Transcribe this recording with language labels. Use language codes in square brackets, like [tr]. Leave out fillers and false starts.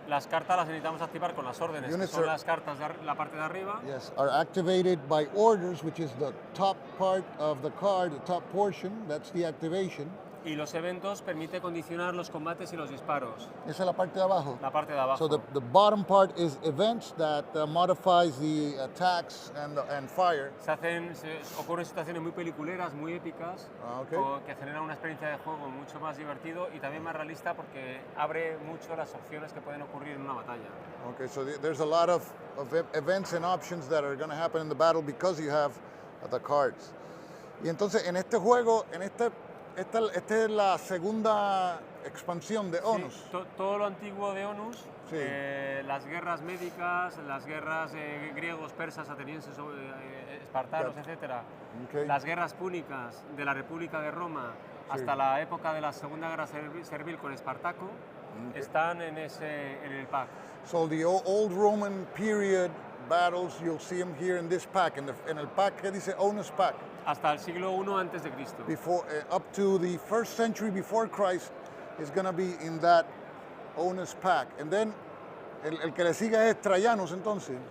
[es] Las cartas las necesitamos activar con las órdenes, que son las cartas de la parte de arriba. [en] Yes, are activated by orders, which is the top part of the card, the top portion, that's the activation. [es] Y los eventos permite condicionar los combates y los disparos. Esa es la parte de abajo. La parte de abajo. [en] So the bottom part is events that modifies the attacks and fire. [es] Ocurren situaciones muy peliculeras, muy épicas, que generan una experiencia de juego mucho más divertido y también más realista porque abre mucho las opciones que pueden ocurrir en una batalla. [en] Okay, so there's a lot of events and options that are going to happen in the battle because you have the cards. [es] Y entonces en este juego, esta es la segunda expansión de Onus. Sí, todo lo antiguo de Onus, las guerras médicas, las guerras griegos, persas, atenienses, espartanos, etc. Las guerras púnicas de la República de Roma hasta la época de la Segunda Guerra Servil con Espartaco están en el pack. [en] So the old Roman period battles, you'll see them here in this pack, [es] en el pack que dice Onus pack. Hasta el siglo I antes de Cristo. [en] Up to the 1st century before Christ is going to be in that Onus pack. And then [es] el que le sigue es Trajanus entonces.